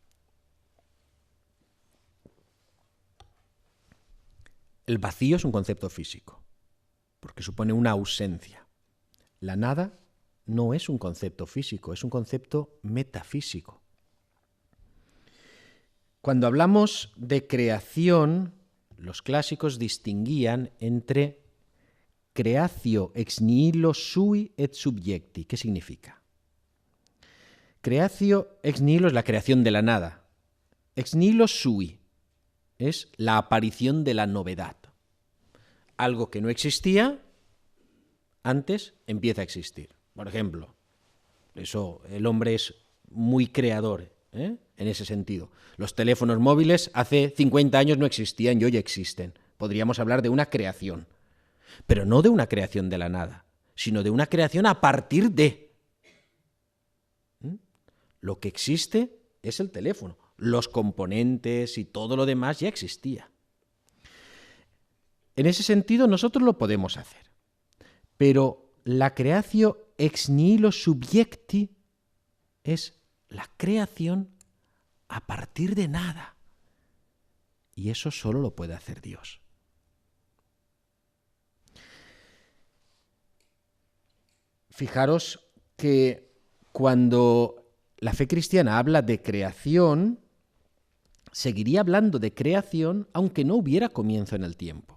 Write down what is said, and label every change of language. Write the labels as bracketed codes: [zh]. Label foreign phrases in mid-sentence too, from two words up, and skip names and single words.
[es] El vacío es un concepto físico, porque supone una ausencia. La nada no es un concepto físico, es un concepto metafísico. Cuando hablamos de creación, los clásicos distinguían entre [la] creatio ex nihilo sui et subjecti. [es] ¿Qué significa? [la] Creatio ex nihilo [es] es la creación de la nada. [la] Ex nihilo sui [es] es la aparición de la novedad. Algo que no existía antes empieza a existir. Por ejemplo, eso, el hombre es muy creador, en ese sentido. Los teléfonos móviles hace 50 años no existían y hoy existen. Podríamos hablar de una creación, pero no de una creación de la nada, sino de una creación a partir de. Lo que existe es el teléfono. Los componentes y todo lo demás ya existía. En ese sentido nosotros lo podemos hacer. Pero la [la] creatio ex nihilo subjecti [es] es la creación a partir de nada. Y eso solo lo puede hacer Dios. Fijaros que cuando la fe cristiana habla de creación, seguiría hablando de creación aunque no hubiera comienzo en el tiempo.